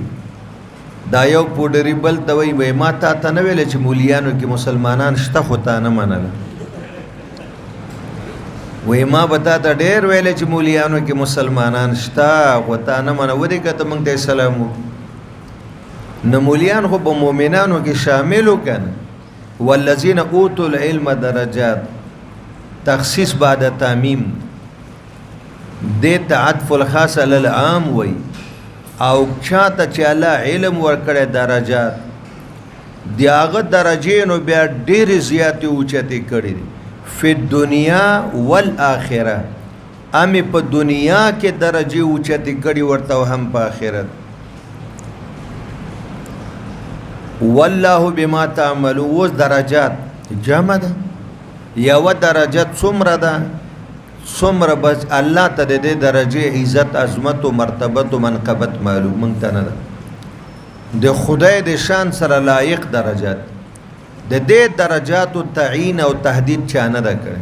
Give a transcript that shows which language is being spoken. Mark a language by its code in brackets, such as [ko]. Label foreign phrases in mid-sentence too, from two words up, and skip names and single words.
[ps] دا یو پوډری بل ته وایي ما تا ته نه ویل چې مولیانو کې مسلمانان شته خو تا نه منله وی ما بتا ته ډېر ویل چې مولیانو کې مسلمانان شته خو تا نه منه ودې که ته موږ ته سلام وکړو نه مولیان خو په مؤمنانو کې شامل وکنه. [ar] والذین اوتوا العلم درجات تخصیص بعد تعمیم [ps] دیتا [ar] عطف الخاص علی العام [ps] وی او چاته چې الله علم ورکړی درجات دی هغه درجې نو بیا ډېرې زیاتې اوچتې کړي دي [ar] فی الدنیا والآخره [ps] امې په دنیا کې درجې اوچتې کړي ورته هم په آخرت. [ar] والله بما تعملون. [ps] اوس درجات جمع ده، یو درجه څومره ده؟ څومره بس الله ته د دې درجه عزت عظمت او مرتبت او منقبت معلوم مونږ ته نه ده. د خدای د شان سره لایق درجات، د دې درجات او تعیین او تهدید چا نه ده کړی.